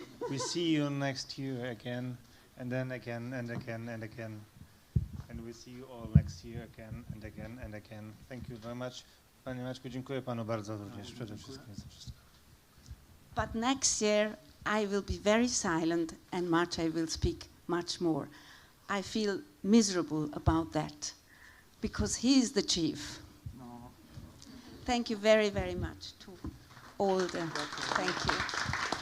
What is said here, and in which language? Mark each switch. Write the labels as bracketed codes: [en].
[en] We see you next year again, and then again, and again, and again. And we see you all next year again, and again, and again. Thank you very much. [pl] Panie Maćku, dziękuję Panu bardzo również przede wszystkim za wszystko. [en] But next year I will be very silent and Maciej will speak much more. I feel miserable about that because he is the chief. No. Thank you very, very much to all the. Thank you.